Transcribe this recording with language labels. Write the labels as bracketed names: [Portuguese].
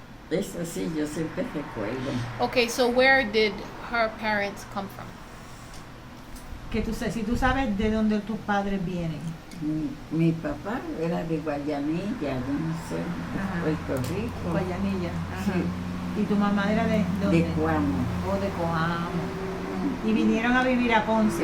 [Spanish] Eso sí, yo siempre recuerdo. [English] Okay, so where did her parents come from? [Spanish] Que si tú sabes de dónde tus padres vienen. Mi papá era de Guayanilla, yo no sé, Puerto Rico. Guayanilla. Sí. ¿Y tu mamá era de dónde? De Cuamo. O de Coamo. Y vinieron a vivir a Ponce.